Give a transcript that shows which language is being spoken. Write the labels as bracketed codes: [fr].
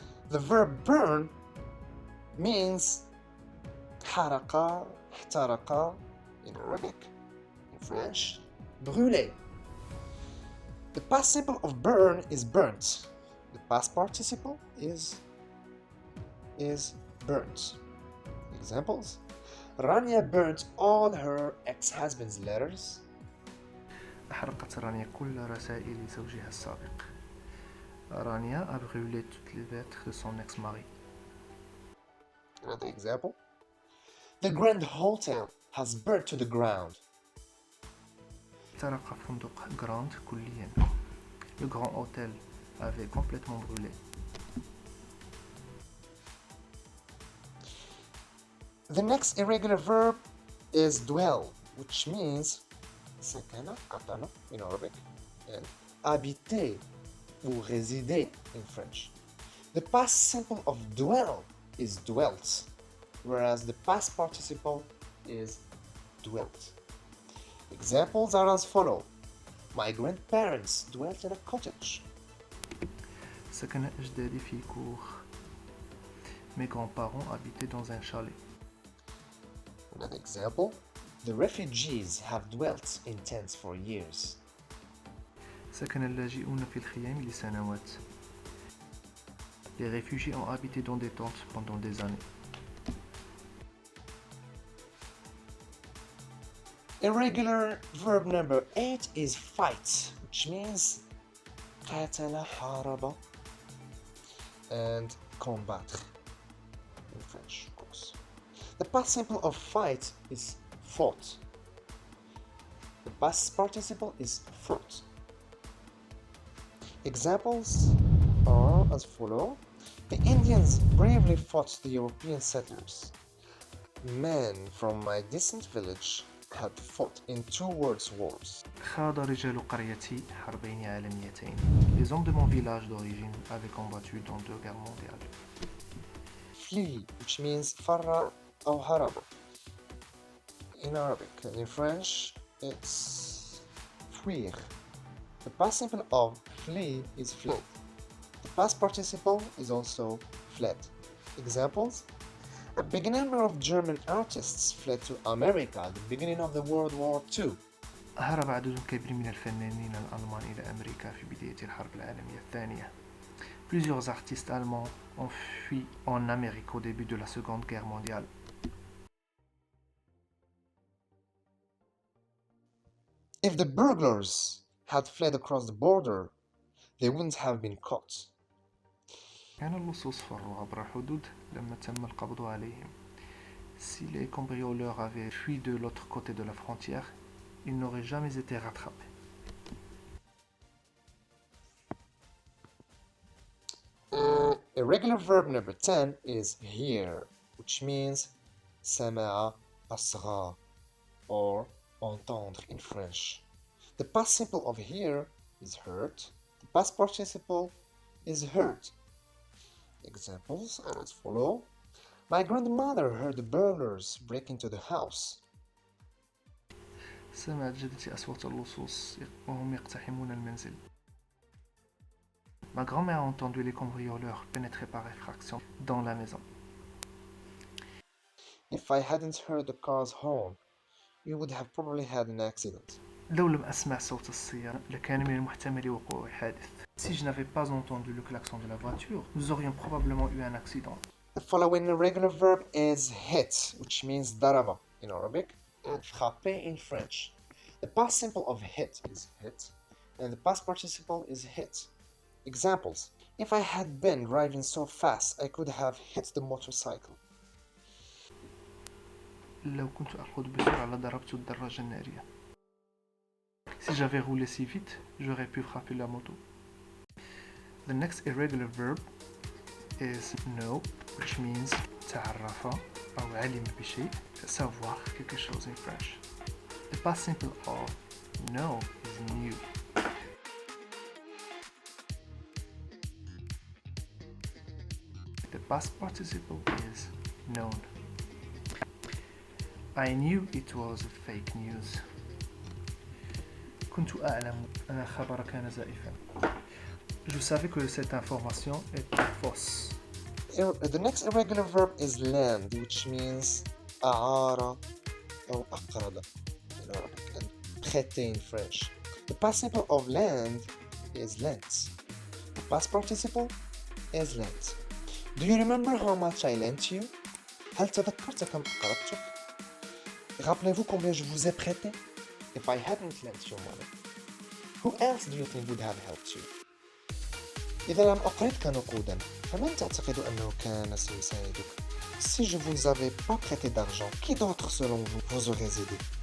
[en] The verb burn means حرق, احترق in Arabic. In French, brûler. The past simple of burn is burnt. The past participle is burnt. Examples: Rania burnt all her ex-husband's letters. [ar] أحرقت رانيا كل رسائل زوجها السابق. [fr] Rania a brûlé toutes les lettres de son ex-mari. [en] Another example: The Grand Hotel has burnt to the ground. [ar] احترق فندق Grand كليا. [fr] Le Grand Hôtel avait complètement brûlé. [en] The next irregular verb is dwell, which means sakana, katana in Arabic, and [fr] habiter ou résider [en] in French. The past simple of dwell is dwelt, whereas the past participle is dwelt. Examples are as follow: My grandparents dwelt in a cottage. [ar] سكن أجدادي في كوخ. [fr] Mes grands-parents habitaient dans un chalet. [en] Another example: The refugees have dwelt in tents for years. [ar] سكن اللاجئون في الخيام لسنوات. [fr] Les réfugiés ont habité dans des tentes pendant des années. [en] Irregular verb number 8 is fight, which means قاتل, حارب, and combattre in French, of course. The past simple of fight is fought. The past participle is fought. Examples are as follow: The Indians bravely fought the European settlers. Men from my distant village had fought in 2 world wars. [ar] خاض رجال قريتي حربين عالميتين. [fr] Les hommes de mon village d'origine avaient combattu dans 2 guerres mondiales. [en] Flee, which means [ar] فرّ أو هرب [en] in Arabic, and in French it's fuir. The past simple of flee is fled. The past participle is also fled. Examples: A big number of German artists fled to America at the beginning of the World War II. [ar] هرب عدد كبير من الفنانين الألمان إلى أمريكا في بداية الحرب العالمية الثانية. [fr] Plusieurs artistes allemands ont fui en Amérique au début de la Seconde Guerre mondiale. [en] If the burglars had fled across the border, they wouldn't have been caught. [ar] كان اللصوص فروا عبر الحدود لما تم القبض عليهم. [fr] Si les cambrioleurs avaient fui de l'autre côté de la frontière, ils n'auraient jamais été rattrapés. [en] Irregular verb number 10 is hear, which means سمع, أصغى, or entendre in French. The past simple of hear is heard. The past participle is heard. Examples are as follow: My grandmother heard the burglars break into the house. [ar] سمعت جدتي أصوات اللصوص وهم يقتحمون المنزل. [fr] Ma grand-mère a entendu les cambrioleurs pénétrer par effraction dans la maison. [en] If I hadn't heard the car's horn, you would have probably had an accident. [ar] لو لم أسمع صوت السيارة لكان من المحتمل وقوع حادث. [fr] Si je n'avais pas entendu le klaxon de la voiture, nous aurions probablement eu un accident. [en] The following irregular verb is hit, which means daraba in Arabic and frapper in French. The past simple of hit is hit, and the past participle is hit. Examples: If I had been driving so fast, I could have hit the motorcycle. [ar] لو كنت أركض بسرعة لضربت الدراجة النارية. [fr] Si j'avais roulé si vite, j'aurais pu frapper la moto. [en] The next irregular verb is know, which means [ar] تعرف أو علم بشيء, [fr] savoir quelque chose [en] in French. The past simple of know is knew. The past participle is known. I knew it was fake news. [ar] كنت أعلم أن الخبر كان زائفا. [fr] Je savais que cette information était fausse. [en] The next irregular verb is land, which means [ar] أعار أو أقرض [en] in Arabic and prêter in French. The past simple of land is lent. The past participle is lent. Do you remember how much I lent you? [ar] هل تذكرت كم أقرضتك? [fr] Rappelez-vous combien je vous ai prêté? [en] If I hadn't lent you money, who else do you think would have helped you? [ar] إذا لم أقرضك نقودا فمن تعتقد أنه كان سيساعدك؟ [fr] Si je vous avais pas prêté d'argent, qui d'autre selon vous aurait aidé?